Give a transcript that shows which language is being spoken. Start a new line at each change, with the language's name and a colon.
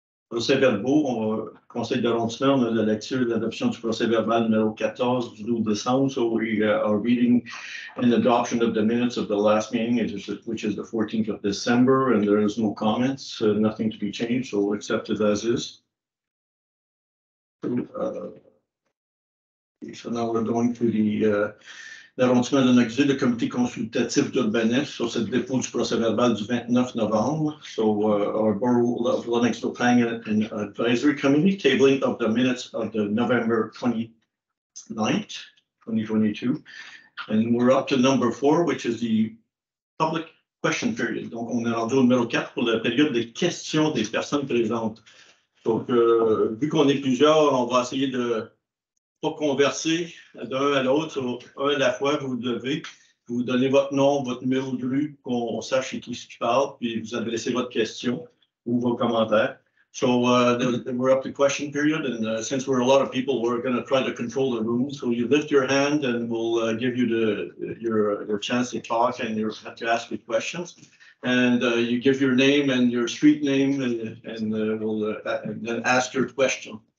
French: Procès-verbaux, Conseil d'arrondissement, on a la lecture et l'adoption du procès-verbal numéro 14 du 12 décembre.
English: So we are reading an adoption of the minutes of the last meeting, which is the 14th of December, and there is no comments, nothing to be changed, so accepted as is. So now we're going to
French: l'arrondissement de Lennoxville, le comité consultatif d'urbanisme sur ce dépôt du procès-verbal du 29 novembre.
English: So our Borough of Lennoxville Planning and Advisory Committee, tabling of the minutes of the November 29th, 2022. And we're up to number 4, which is the public question period.
French: Donc, on est rendu au numéro 4 pour la période de questions des personnes présentes. Donc, vu qu'on est plusieurs, on va essayer de pas converser d'un à l'autre, un à la fois. Vous devez vous donner votre nom, votre numéro de rue, qu'on sache qui parle, puis vous adressez votre question ou vos commentaires.
English: So we're up to question period, and since we're a lot of people, we're going to try to control the room. So you lift your hand, and we'll give you your chance to talk, and you have to ask your questions. And you give your name and your street name, and we'll then ask your question.